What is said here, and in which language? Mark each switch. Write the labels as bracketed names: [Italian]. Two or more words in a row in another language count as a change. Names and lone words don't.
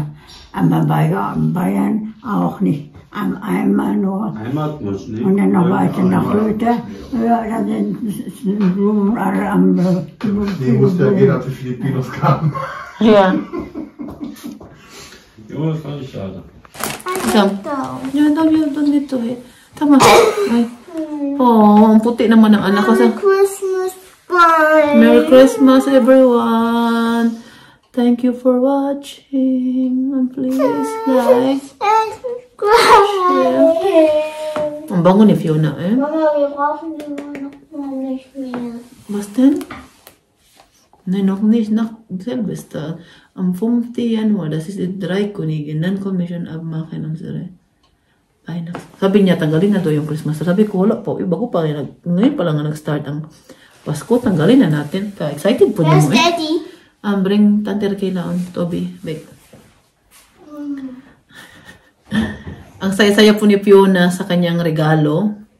[German] Aber bei Bayern auch nicht. Einmal nur. Einmal muss nicht. Und dann noch weiter nach Röthe. Ja, da sind Blumen alle am Nee, musste ja gehen, als die Filipinos kamen. Ja. Jo, das fand ich schade. [Filipino] Yan daw dito eh. Tama. Ay. Oh, ang puti naman ng anak ko. [English] Christmas, bye. Merry Christmas, everyone. Thank you for watching. And please like. [Filipino] Ang bango ni Fiona eh. [German] Mama, wir brauchen die noch nicht mehr. Was denn? Nein, noch nicht nach Silvester. Am 5. Januar, das ist die 3 Königin. Dann kommen wir schon abmachen unsere Weihnachts. [Filipino] Sabi niya, tanggalin na to yung Christmas. Sabi ko, wala po. Bago pa rin. Ngayon pa lang nag-start ang Pasko. Tanggalin na natin. Kaya excited po niyo [English] Where's [Filipino] mo eh. [English] Daddy? Bring Tante Raquel on, Toby. Big. [Filipino] Ang saya-saya po ni Fiona sa kanyang regalo.